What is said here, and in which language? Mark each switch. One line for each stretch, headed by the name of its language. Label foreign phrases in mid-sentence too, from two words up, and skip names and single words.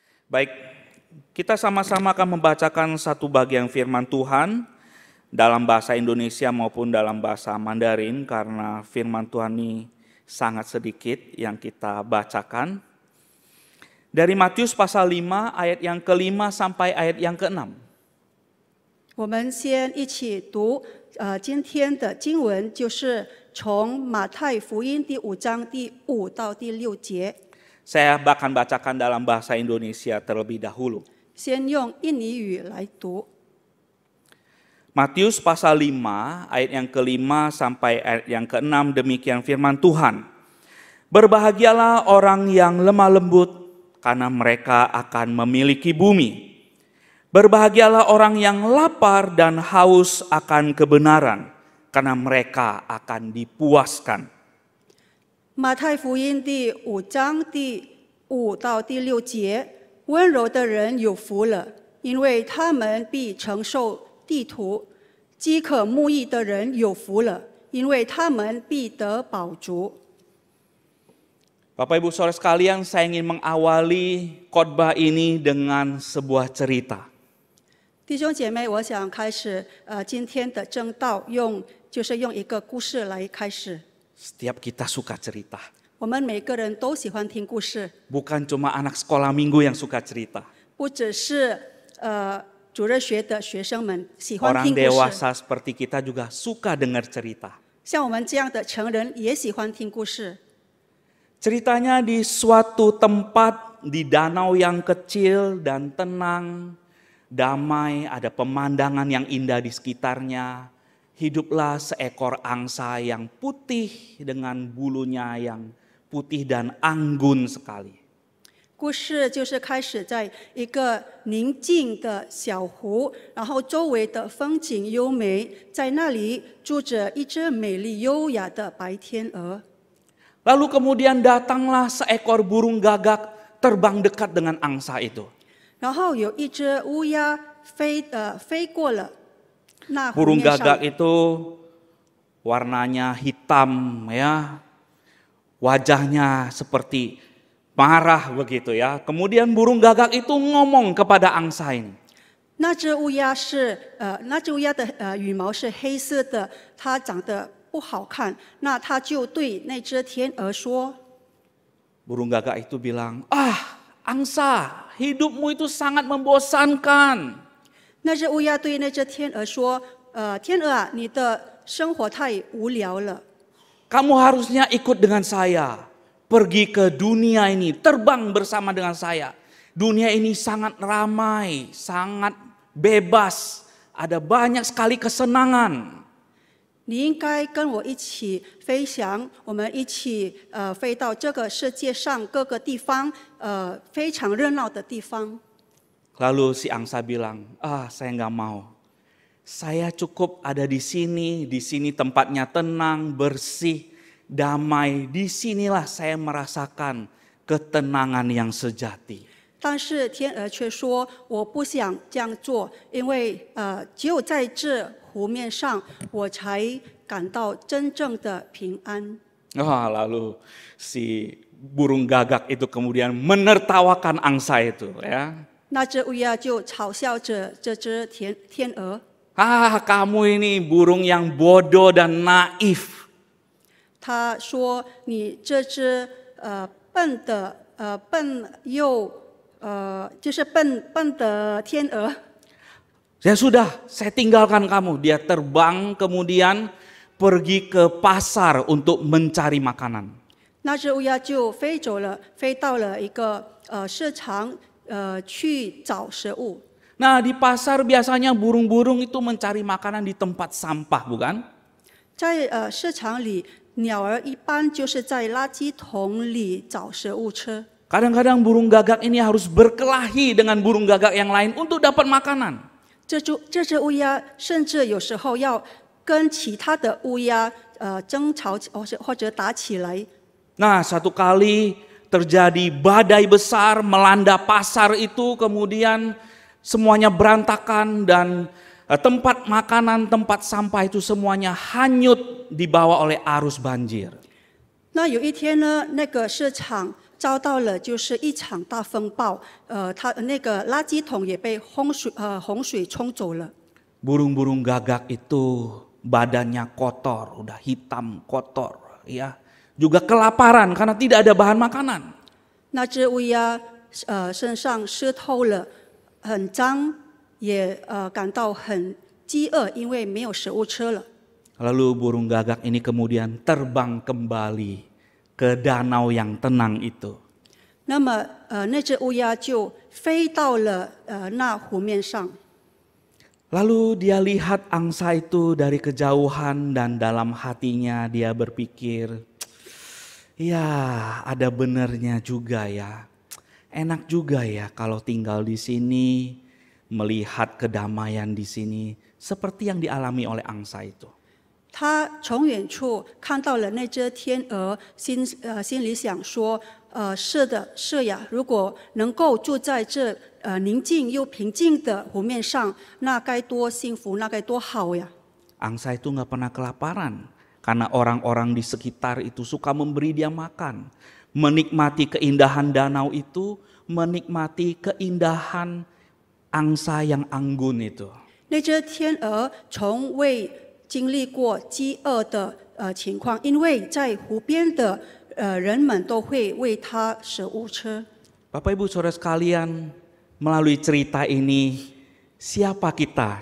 Indonesian: Baik, kita sama-sama akan membacakan satu bagian firman Tuhan dalam bahasa Indonesia maupun dalam bahasa Mandarin karena firman Tuhan ini sangat sedikit yang kita bacakan. Dari Matius pasal 5 ayat yang ke-5 sampai ayat yang ke-6.
Chinese: 我们先一起读今天的经文，就是从马太福音第5章第5到第6节。
Indonesian: Saya akan bacakan dalam bahasa Indonesia terlebih dahulu.
Chinese: 先用印尼语来读。
Indonesian: Matius pasal 5 ayat yang ke-5 sampai ayat yang ke-6 demikian firman Tuhan. Berbahagialah orang yang lemah lembut karena mereka akan memiliki bumi. Berbahagialah orang yang lapar dan haus akan kebenaran karena mereka akan dipuaskan.
Chinese: 马太福音第5章第5到第6节，温柔的人有福了，因为他们必承受地土；饥渴慕义的人有福了，因为他们必得饱足。
Indonesian: Bapak Ibu Saudara sekalian, saya ingin mengawali khotbah ini dengan sebuah cerita.
Chinese: 弟兄姐妹，我想开始今天的正道，就是用一个故事来开始。
Indonesian: Setiap kita suka cerita.
Chinese: 我们每个人都喜欢听故事，
Indonesian: Bukan cuma anak sekolah minggu yang suka cerita.
Chinese: 不只是主日学的学生们喜欢
Indonesian: Orang
Chinese: 听故事，
Indonesian: dewasa seperti kita juga suka dengar cerita.
Chinese: 像我们这样的成人也喜欢听故事。
Indonesian: Ceritanya di suatu tempat di danau yang kecil dan tenang, damai, ada pemandangan yang indah di sekitarnya. Hiduplah seekor angsa yang putih dengan bulunya yang putih dan anggun sekali.
Chinese: 故事就是开始在一个宁静的小湖，然后周围的风景优美，在那里住着一只美丽优雅的白天鹅。
Indonesian: Lalu kemudian datanglah seekor burung gagak terbang dekat dengan angsa itu.
Chinese: 然后有一只乌鸦飞过了那湖
Indonesian: Burung
Chinese: 面上，
Indonesian: gagak itu warnanya hitam ya. Wajahnya seperti marah begitu ya. Kemudian burung gagak itu ngomong kepada angsa ini.
Chinese: 那只乌鸦的羽毛是黑色的，它长得不好看。那它就对那只天鹅说。
Indonesian: Burung gagak itu bilang, angsa, hidupmu itu sangat membosankan.
Chinese: 那只乌鸦对那只天鹅说：“天鹅啊，你的生活太无聊了。
Indonesian: Kamu harusnya ikut dengan saya. Pergi ke dunia ini, terbang bersama dengan saya. Dunia ini sangat ramai, sangat bebas. Ada banyak sekali kesenangan.
Chinese: 你应该跟我一起飞翔，我们一起飞到这个世界上各个地方，非常热闹的地方。”
Indonesian: Lalu si angsa bilang, saya nggak mau. Saya cukup ada di sini tempatnya tenang, bersih, damai. Disinilah saya merasakan ketenangan yang sejati.
Chinese: 但是天鹅却说：“我不想这样做，因为只有在这湖面上，我才感到真正的平安。”
Indonesian: Lalu si burung gagak itu kemudian menertawakan angsa itu ya.
Chinese: 那只乌鸦就嘲笑着这只天鹅。
Indonesian: Kamu ini burung yang bodoh dan naif.
Chinese: 他说：“你这只就是笨的天鹅。”
Indonesian: Ya sudah, saya tinggalkan kamu. Dia terbang kemudian pergi ke pasar untuk mencari makanan.
Chinese: 那只乌鸦就飞走了，飞到了一个市场。去找食物。
Indonesian: Nah di pasar biasanya burung-burung itu mencari makanan di tempat sampah, bukan?
Chinese: 在市场里，鸟儿一般就是在垃圾桶里找食物吃。
Indonesian: Kadang-kadang burung gagak ini harus berkelahi dengan burung gagak yang lain untuk dapat makanan.
Chinese: 这只乌鸦甚至有时候要跟其他的乌鸦争吵或者打起来。
Indonesian: Nah satu kali terjadi badai besar melanda pasar itu, kemudian semuanya berantakan dan tempat makanan, tempat sampah itu semuanya hanyut dibawa oleh arus banjir.
Chinese: 那有一天呢，那个市场遭到了就是一场大风暴，它那个垃圾桶也被洪水冲走了。
Indonesian: Burung-burung gagak itu badannya kotor, udah hitam kotor, ya. Juga kelaparan karena tidak ada bahan makanan.
Chinese: 那只乌鸦身上湿透了，很脏，也感到很饥饿，因为没有食物吃了。
Indonesian: Lalu burung gagak ini kemudian terbang kembali ke danau yang tenang itu.
Chinese: 那么那只乌鸦就飞到了那湖面上。
Indonesian: Lalu dia lihat angsa itu dari kejauhan dan dalam hatinya dia berpikir, ya ada benernya juga ya. Enak juga ya kalau tinggal di sini, melihat kedamaian di sini seperti yang dialami oleh angsa itu.
Chinese: 他从远处看到了那只天鹅，心里想说：是的，是呀，如果能够住在这宁静又平静的湖面上，那该多幸福，那该多好呀！
Indonesian: Angsa itu nggak pernah kelaparan karena orang-orang di sekitar itu suka memberi dia makan, menikmati keindahan danau itu, menikmati keindahan angsa yang anggun itu.
Chinese: 那只天鹅从未经历过饥饿的情况，因为在湖边的人们都会喂它食物吃。
Indonesian: Bapak Ibu Saudara sekalian, melalui cerita ini siapa kita?